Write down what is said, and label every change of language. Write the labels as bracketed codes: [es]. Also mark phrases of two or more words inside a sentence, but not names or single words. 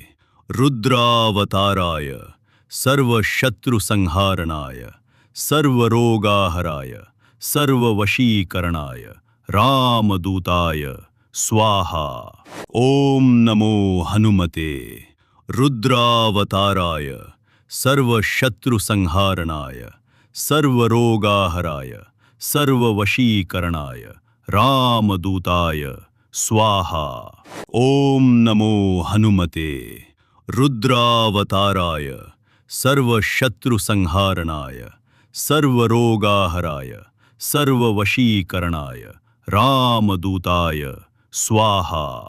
[sa] रुद्रावताराय सर्वशत्रुसंहारणाय सर्वरोगाहराय सर्ववशीकरणाय रामदूताय स्वाहा ओम नमो हनुमते रुद्रावताराय सर्वशत्रुसंहारणाय सर्वरोगाहराय सर्ववशीकरणाय रामदूताय સ્વાહા. ओम नमो हनुमते रुद्रावताराय सर्वशत्रुसंहारणाय सर्वरोगाहराय सर्ववशीकरणाय रामदूताय स्वाहा.